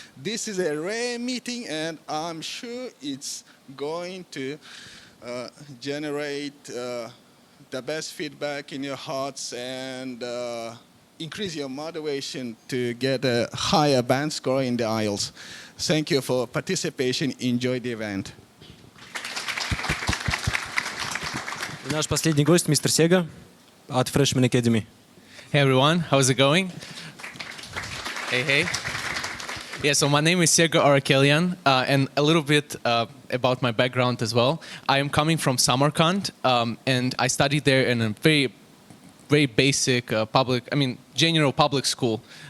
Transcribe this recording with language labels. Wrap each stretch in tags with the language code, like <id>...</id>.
<en>This is a rare meeting, and I'm sure it's going to generate the best feedback in your hearts and increase your motivation to get a higher band score in the IELTS. Thank you for participation. Enjoy the event.</en> <ru>И наш последний гость, мистер Sega от Freshman Academy.</ru> <en>Hey everyone, how's it going? Hey. Yeah, so my name is Sega Arakelian, and a little bit about my background as well. I am coming from Samarkand, and I studied there in a very basic general public school.</en>